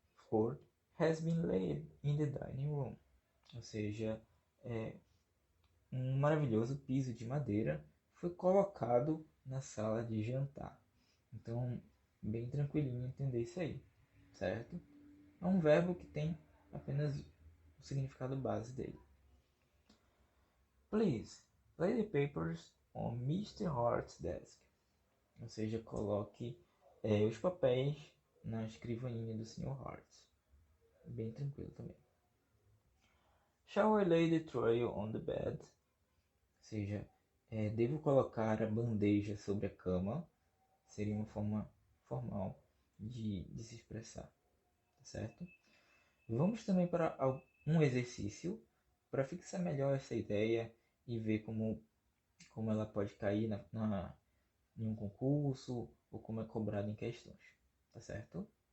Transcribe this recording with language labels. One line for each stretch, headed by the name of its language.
English: or has been laid in the dining room.
Portuguese: Ou seja, um maravilhoso piso de madeira foi colocado na sala de jantar. Então, bem tranquilinho entender isso aí, certo? É um verbo que tem apenas o significado base dele.
English: Please, lay the papers on Mr. Hart's desk.
Portuguese: Ou seja, coloque os papéis na escrivaninha do Sr. Hart. Bem tranquilo também.
English: Shall I lay the tray on the bed?
Portuguese: Ou seja, devo colocar a bandeja sobre a cama. Seria uma forma formal de se expressar, tá certo? Vamos também para um exercício para fixar melhor essa ideia e ver como ela pode cair em um concurso ou como é cobrado em questões, tá certo?